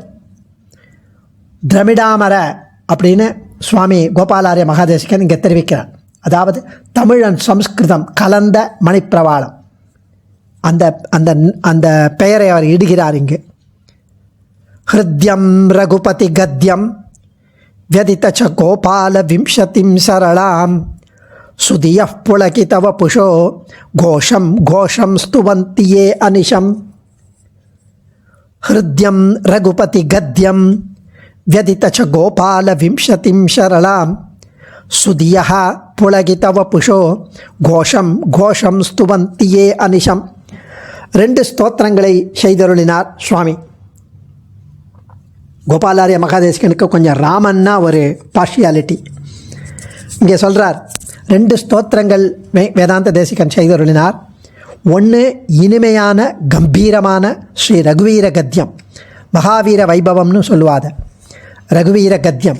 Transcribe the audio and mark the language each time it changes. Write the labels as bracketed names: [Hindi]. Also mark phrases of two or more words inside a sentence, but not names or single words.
[Tamil] திரமிடாமர அப்படின்னு சுவாமி கோபாலாரிய மகாதேசிகன் இங்கே தெரிவிக்கிறார். அதாவது தமிழ் அண்ட் சம்ஸ்கிருதம் கலந்த மணிப்பிரவாளம், அந்த அந்த அந்த பெயரை அவர் இடுகிறார் இங்கு. [Sanskrit] हृद्यं रघुपति गद्यं व्यदितच गोपाल विंशतिं सरलां सुधियः पुलकितव पुषो घोषं घोषं स्तुवन्ति ये अनिशं. हृद्यं रघुपति गद्यं व्यदितच गोपाल विंशतिं सरलां सुधियः पुलकितव पुषो घोषं घोषं स्तुवन्ति ये अनिशं. [Tamil] 2 ஸ்தோத்திரங்களை செய்தருளினார் சுவாமி. கோபாலாரிய மகாதேசிகனுக்கு கொஞ்சம் ராமன்னா ஒரு பார்ஷியாலிட்டி. இங்கே சொல்கிறார், 2 ஸ்தோத்திரங்கள் வேதாந்த தேசிகன் செய்தருளினார். ஒன்று இனிமையான கம்பீரமான ஸ்ரீ ரகுவீர கத்தியம், மகாவீர வைபவம்னு சொல்லுவாத ரகுவீர கத்தியம்.